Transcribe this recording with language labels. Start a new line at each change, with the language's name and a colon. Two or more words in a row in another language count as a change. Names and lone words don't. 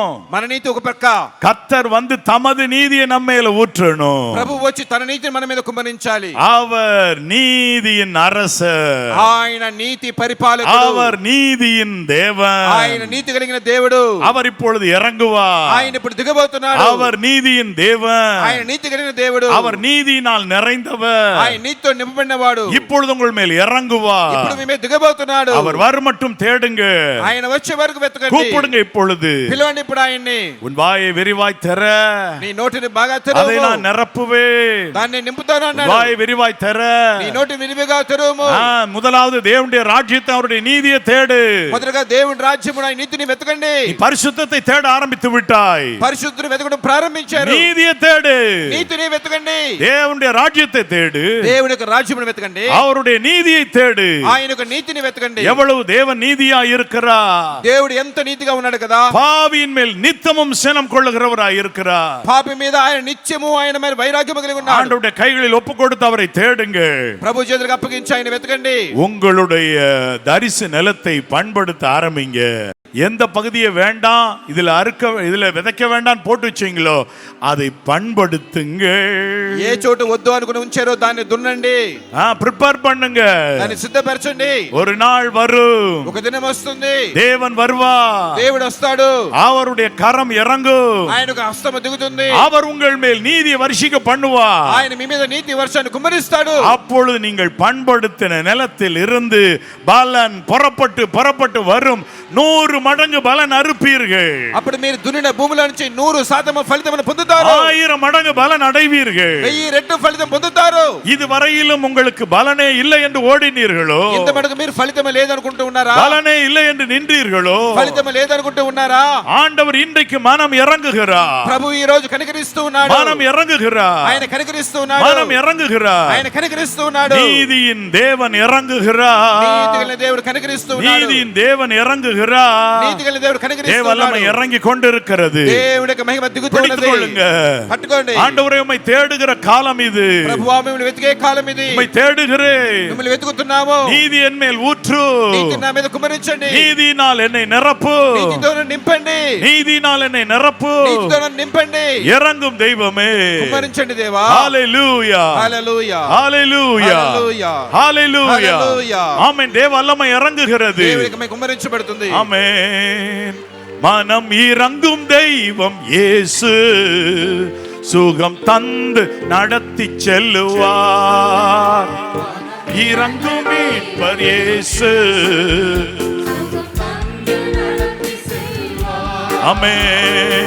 Telugu: మన నీతి ఒక పక్క.
Tamil: கர்த்தர் வந்து தமது நீதியை நம்ம மேல ஊற்றணும்.
Telugu: ప్రభు వచ్చి తన నీతిని మన మీద కుమ్మరించాలి.
Tamil: அவர் நீதியின் அரசர்,
Telugu: ఆయన నీతి పరిపాలకుడు,
Tamil: அவர் நீதியின் தேவன்,
Telugu: ఆయన నీతి కలిగిన దేవుడు.
Tamil: அவர் இப்பொழுது இறங்குவார்.
Telugu: ఆయన ఇప్పుడు దిగబోతున్నాడు.
Tamil: அவர் நீதியின் தேவன்,
Telugu: ఆయన నీతి కలిగిన దేవుడు.
Tamil: அவர் நீதியினால் நிறைந்தவர்,
Telugu: ఆయన నీతితో నింపబడినవాడు.
Tamil: இப்பொழுது உங்கள் மேல் இறங்குவார்.
Telugu: ఇప్పుడు మీ మీద దిగబోతున్నాడు.
Tamil: அவர் வரும் மட்டும் தேடுங்க.
Telugu: ఆయన వచ్చే వరకు వెతకండి.
Tamil: கூப்பிடுங்க இப்பொழுது.
Telugu: పిలవండి ఇప్పుడు ఆయన్ని.
Tamil: உன் வாயை விரிவாய் தர,
Telugu: నీ నోటిని బాగా
Tamil: அதை
Telugu: తెరువు.
Tamil: நான் நிரப்புவேன்.
Telugu: దాన్ని నింపుతాను అన్నాడు.
Tamil: வாயை விரிவாய் தர.
Telugu: నీ నోటి విరివిగా తెరువు.
Tamil: முதலாவது தேவனுடைய ராஜ்யத்தை, அவருடைய நீதியை தேடு.
Telugu: మొదటగా దేవుని రాజ్యమును ఆయన నీతిని వెతకండి.
Tamil: நீ பரிசுத்தத்தை தேட ஆரம்பித்து விட்டாய்.
Telugu: పరిశుద్ధులు వెతకడం ప్రారంభించారు.
Tamil: நீதியை தேடு.
Telugu: నీతిని వెతకండి.
Tamil: தேவனுடைய தேவனுடைய ராஜ்யத்தை தேடு,
Telugu: దేవుని యొక్క రాజ్యమును వెతకండి,
Tamil: அவருடைய நீதியை தேடு.
Telugu: ఆయన యొక్క నీతిని వెతకండి.
Tamil: எவ்வளவு தேவன் நீதியா இருக்கிறார்,
Telugu: దేవుడు ఎంత నీతిగా ఉన్నాడు కదా,
Tamil: பாவியின் மேல் நித்தமும் சினம் கொள்ளுகிறவராய் இருக்கிறார்.
Telugu: పాపి మీద ఆయన నిత్యము ఆయన మీద వైరాగ్యము కలిగి ఉన్నాడు.
Tamil: ஆண்டவருடைய கைகளில் ஒப்பு கொடுத்து அவரை தேடுங்க.
Telugu: ప్రభు చేతులకు అప్పగించి ఆయన వెతకండి.
Tamil: உங்களுடைய தரிசு நிலத்தை பண்படுத்த ஆரம்பிங்க. எந்த பகுதியை வேண்டாம், இதுல விதைக்க வேண்டாம் போட்டு வச்சீங்களோ அதை பண்படுத்துங்க.
Telugu: ఏ చోటు వద్దు అనుకుని ఉంచారో దాన్ని దున్నండి,
Tamil: ప్రిపేర్ பண்ணுங்க,
Telugu: దాన్ని సిద్ధపరచండి.
Tamil: ஒரு நாள் வரும்,
Telugu: ఒక దినం వస్తుంది,
Tamil: தேவன் வருவார்,
Telugu: దేవుడు వస్తాడు,
Tamil: அவருடைய கரம் இறங்கும்,
Telugu: ఆయన ఒక హస్తము దిగుతుంది,
Tamil: அவர் உங்கள் மேல் நீதியை வருஷிக்க பண்ணுவார்,
Telugu: ఆయన మీ మీద నీతి వర్షాన్ని కుమ్మరిస్తాడు.
Tamil: அப்பொழுது நீங்கள் பண்படுத்தின நிலத்தில் இருந்து பலன் புறப்பட்டு வரும். 100 மடங்கு பலன் அறுப்பீர்கள்.
Telugu: అప్పుడు మీరు దున్నిన భూమిలో నుంచి 100% ఫలితమును పొందుతారు.
Tamil: 1000 மடங்கு பலன் அடைவீர்கள்.
Telugu: 1000 రెట్లు ఫలితం పొందుతారు.
Tamil: இதுவரையிலும் உங்களுக்கு பலனே இல்லை என்று ஓடினீர்களோ,
Telugu: ఇంత మటుకు మీరు ఫలితమే లేదనుకుంటూ ఉన్నారా,
Tamil: பலனே இல்லை என்று நின்றீர்களோ,
Telugu: ఫలితమే లేదనుకుంటూ ఉన్నారా,
Tamil: ஆண்டவர் இன்றைக்கு மனம் இறங்குகிறார்.
Telugu: ప్రభు ఈ రోజు కనికరిస్తూ ఉన్నాడు,
Tamil: மனம் இறங்குகிறார்,
Telugu: ఆయన కనికరిస్తూ ఉన్నాడు,
Tamil: மனம் இறங்குகிறார்,
Telugu: ఆయన కనికరిస్తూ ఉన్నాడు.
Tamil: நீதியின் தேவன் இறங்குகிறார்,
Telugu: నీతిగల దేవుడు కనికరిస్తూ ఉన్నాడు,
Tamil: நீதியின் தேவன் இறங்குகிறார்,
Telugu: నీతిగల దేవుడు కనికరిస్తూ
Tamil: தேவல்லமை
Telugu: ఉన్నాడు.
Tamil: இறங்கி கொண்டிருக்கிறது.
Telugu: దేవుడికి మహిమ దిగుతూ ఉన్నది.
Tamil: பிடித்துக்கொள்ளுங்க,
Telugu: పట్టుకోండి.
Tamil: ஆண்டவரே உம்மை தேடுகிற காலம் இது,
Telugu: ప్రభువా మిమ్మల్ని వెతికే కాలం ఇది,
Tamil: உம்மை தேடுகிறேன்,
Telugu: మిమ్మల్ని వెతుకుతున్నాము.
Tamil: நீதி என் மேல் ஊற்று,
Telugu: నీతి నా మీద కుమ్మరించండి,
Tamil: நீதியினால் என்னை நிரப்பு,
Telugu: నీతితో నన్ను నింపండి,
Tamil: நீதியினால் என்னை நிரப்பு,
Telugu: నీతితో నన్ను నింపండి.
Tamil: இறங்கும் தெய்வமே,
Telugu: కుమ్మరించండి దేవా.
Tamil: ஹalleluya,
Telugu: హల్లెలూయా,
Tamil: ஹalleluya,
Telugu: హల్లెలూయా,
Tamil: ஹalleluya.
Telugu: హల్లెలూయా.
Tamil: ஆமென். தேவ வல்லமை இறங்குகிறது.
Telugu: దేవుడికి మహిమ కుమ్మరించబడుతుంది.
Tamil: ஆமென். மனம் இறங்கும் தெய்வம் இயேசு, சுகம் தந்து நடத்தி செல்லுவார். இறங்கும் மீட்பர் இயேசு, ஆமென்.